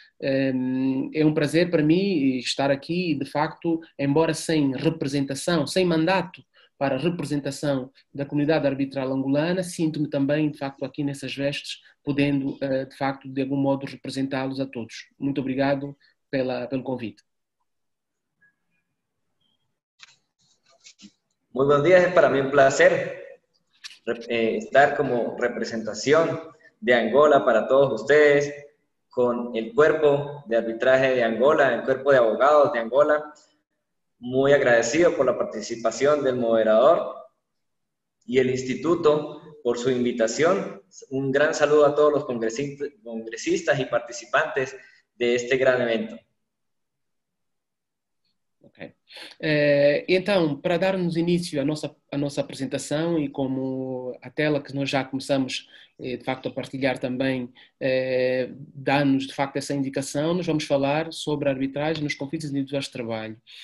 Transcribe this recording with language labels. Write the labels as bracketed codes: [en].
[pt] É um prazer para mim estar aqui, de facto, embora sem representação, sem mandato para a representação da comunidade arbitral angolana, sinto-me também, de facto, aqui nessas vestes, podendo, de facto, de algum modo representá-los a todos. Muito obrigado pelo convite. [es] Muy buenos días, es para mí un placer estar como representación de Angola para todos ustedes, con el cuerpo de arbitraje de Angola, el cuerpo de abogados de Angola. Muy agradecido por la participación del moderador y el instituto por su invitación. Un gran saludo a todos los congresistas y participantes de este gran evento. Ok. [pt] Então, para darmos início à nossa apresentação e como a tela que nós já começamos de facto a partilhar também dá-nos de facto essa indicação, nós vamos falar sobre a arbitragem nos conflitos individuais de trabalho.